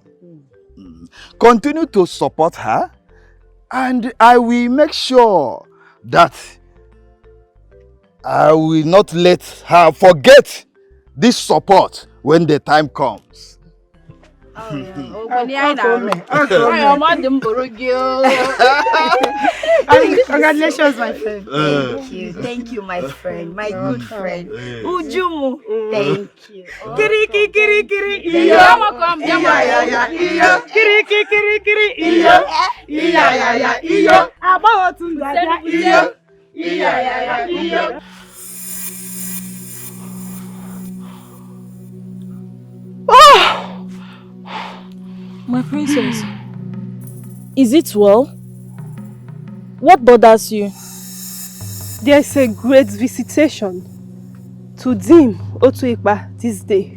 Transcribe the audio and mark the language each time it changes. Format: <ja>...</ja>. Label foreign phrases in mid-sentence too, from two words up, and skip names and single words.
<en>Continue to support her, and I will make sure that I will not let her forget this support when the time comes. Congratulations, my friend. Thank you, my friend, my good friend. Ujumu, thank you. Kiri kiri kiri iyo. Iya ya ya iyo. Kiri kiri kiri iyo. Iya ya ya iyo. Aba tindaja iyo. Iya ya ya iyo. My princess, is it well? What bothers you? There is a great visitation to Dim Otuipa this day.</en>